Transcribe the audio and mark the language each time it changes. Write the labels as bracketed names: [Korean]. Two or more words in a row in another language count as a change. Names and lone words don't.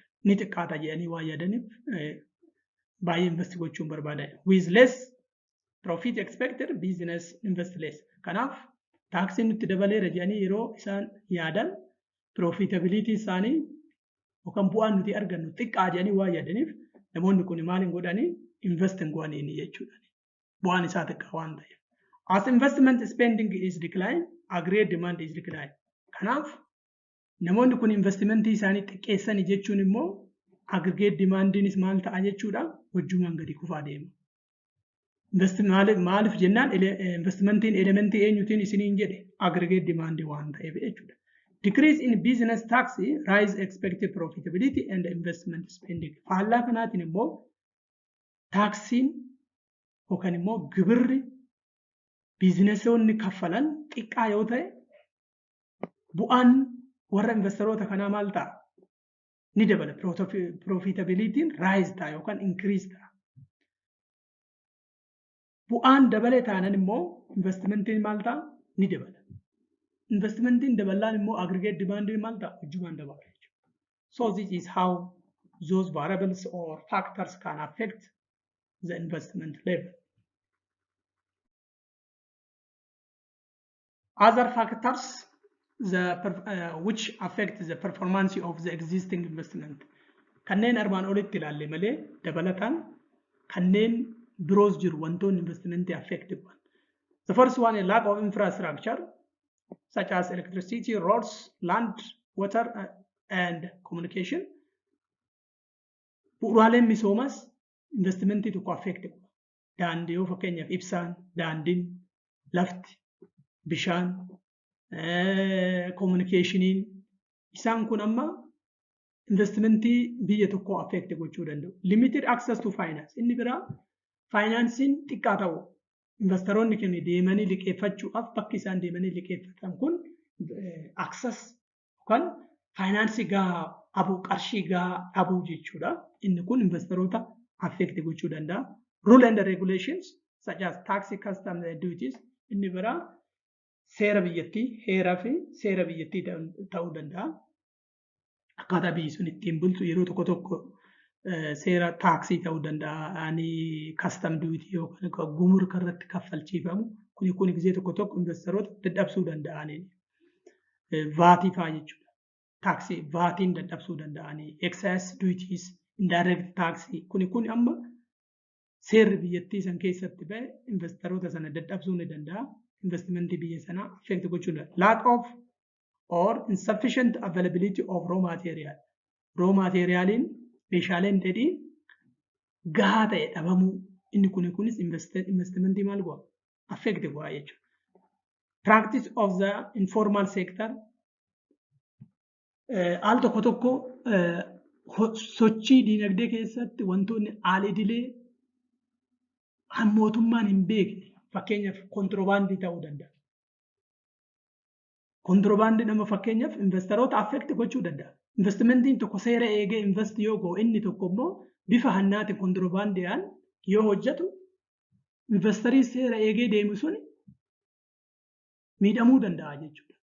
[Oromo] Ni xiqqaata jedhanii waan yaadaniif baay'ee invest gochuun barbaadan. [English] With less profit expected, business invest less. [Oromo] Kanaaf taaksiin nutti dabaleera jedhanii yeroo isaan yaadan profitability isaanii yookaan bu'aan nuti argannu xiqqaa jedhanii waan yaadaniif namoonni kun maal hin godhanii invest hin go'anii jechuudha. Bu'aan isaa xiqqaa waan ta'eef. [English] As investment spending is decline, aggregate demand is decline. [Oromo] Kanaaf namoonni kun investmentii isaanii xiqqeessanii jechuun immoo [English] aggregate demandiinis [Oromo] maal ta'a jechuudha wajjumaan gadi kufaa deema. Maaliif jennaan investmentiin elementii eenyutiin isiniin jedhe [English] aggregate demand [Oromo] waan ta'eef jechuudha. [English] Decrease in business tax, rise expected profitability and investment spending. [Oromo] Faallaa kanaatiin immoo taaksiin yookaan immoo gibirri biizinesoonni kaffalan xiqqaa yoo ta'e bu'aan warra investoroota kanaa maal ta'a? Ni dabala. [English] Profitabilitiin rise [Oromo] ta'a yookaan increase ta'a. Bu'aan dabalee taanan immoo investmentiin maal ta'a? Ni dabala. Investmentiin dabalaan immoo aggregate demandiin maal ta'a? Wajjumaan dabala jechuudha. [English] So this is how those variables or factors can affect the investment level. Other factors which affect the performance of the existing investment. [Oromo] Kanneen armaan olitti ilaalle malee dabalataan kanneen biroos jiru wantoonni [English] investmentii affected one. The first one is lack of infrastructure such as electricity, roads, land, water, and communication. [Oromo] Bu'uuraaleen misoomas investmentii tokko affected. Daandii yoo fakkeenyaaf ibsaan, daandiin, lafti, bishaan, communicationin isaan kun amma investmentii biyya tokko affect gochuu danda'u. [English] Limited access to finance. [Oromo] Inni biraa faayinaansiin xiqqaa ta'u investoroonni keenya deemanii liqeeffachuudhaaf bakki isaan deemanii liqeeffatan kun access yookaan faayinaansii gahaa dhabuu, qarshii gahaa dhabuu jechuudha. Inni kun investoroota affect gochuu danda'a. [English] Rule and regulations such as tax, customs and duties. [Oromo] Inni biraa seera biyyattii, heeraa fi seera biyyattii ta'uu danda'a. Akkaataa biyyi sun ittiin bultu yeroo tokko tokko seera taaksii ta'uu danda'a, [English] custom duty [Oromo] yookaan gumrika irratti kaffalchiifamu. Kun gisee tokko tokko investoroota dadhabsuu danda'anii. Vaatii fa'aa jechuudha. Taaksii vaatiin dadhabsuu danda'anii. [English] Excise duties, [Oromo] indirect taaksii. Kun amma seerri biyyattii san keessatti ba'e investoroota sana dadhabsuu ni danda'a. Investmentii biyya sanaa affect gochuu danda'a. [English] Lack of or insufficient availability of raw material. Raw materialiin [Oromo] meeshaaleen dheedhii gahaa ta'e dhabamuu. Inni kunis investmentii maal go'a? Affect go'a jechuudha. [English] Practice of the informal sector. [Oromo] Al tokko tokko sochii dinagdee keessatti wantoonni al-idilee mootummaan hin beekne fakkeenyaaf kontirobaandii ta'uu danda'a. Kontirobaandii nama fakkeenyaaf investoroota affect gochuu danda'a. Investmentiin tokko seera eegee invest yoo go'u inni tokko immoo bifa hannaati kontirobaandiidhaan yoo hojjetu investerii seera eegee deemu suni miidhamuu danda'a jechuudha.